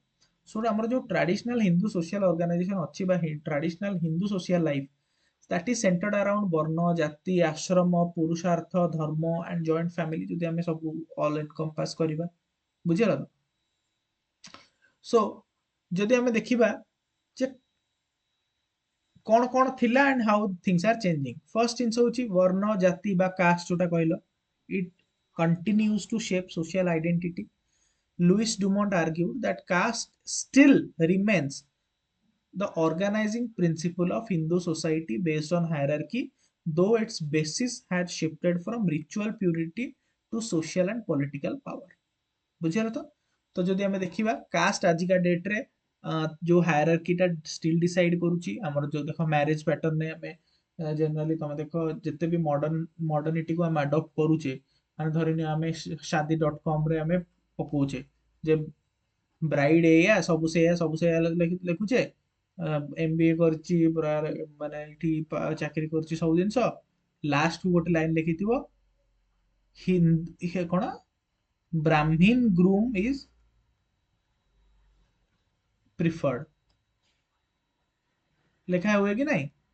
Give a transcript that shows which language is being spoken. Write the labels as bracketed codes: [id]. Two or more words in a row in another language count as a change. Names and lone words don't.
[en] ସୋ [or] ଆମର ଯୋଉ [en] traditional Hindu social organization [or] ଅଛି ବା [en] traditional Hindu social life, that is centered around [or] ବର୍ଣ୍ଣ, ଜାତି, ଆଶ୍ରମ, ପୁରୁଷାର୍ଥ, ଧର୍ମ [en] and joint family, [or] ଯଦି ଆମେ ସବୁ [en] all encompass [or] କରିବା, ବୁଝିଗଲା ତ? ସୋ ଯଦି ଆମେ ଦେଖିବା ଯେ କଣ କଣ ଥିଲା [en] and how things are changing, [or] first ଜିନିଷ ହଉଛି ବର୍ଣ୍ଣ, ଜାତି ବା କାଷ୍ଟ ଯୋଉଟା କହିଲ, [en] it continues to shape social identity. Louis Dumont argued that caste still remains the organizing principle of Hindu society based on hierarchy, though its basis had shifted from ritual purity to social and political power. [or] ବୁଝିଗଲା ତ? ତ ଯଦି ଆମେ ଦେଖିବା କାଷ୍ଟ ଆଜିକା ଡେଟ୍ରେ ଯୋଉ [en] hierarchy still decide [or] କରୁଛି, ଆମର ଯୋଉ ଦେଖ [en] marriage pattern [or] ଆମେ ଜେନେରାଲି ତମେ ଦେଖ ଯେତେ ବି ମଡର୍ଣ୍ଣିଟିକୁ ଆମେ ଆଡପ୍ଟ କରୁଛେ, ମାନେ ଧରିନିଅ ଆମେ ଶାଦି ଡଟ୍ କମ୍ରେ ଆମେ ପକଉଛେ ଯେ ବ୍ରାଇଡ୍ ଏଇଆ ସବୁ ସେଇଆ ଲେଖୁଛେ, MBA କରିଛି ପୁରା, ମାନେ ଏଠି ଚାକିରି କରିଛି ସବୁ ଜିନିଷ, ଲାଷ୍ଟକୁ ଗୋଟେ ଲାଇନ୍ ଲେଖିଥିବ କଣ [en] Brahmin groom is preferred, [or] ଲେଖା ହୁଏ କି ନାଇଁ?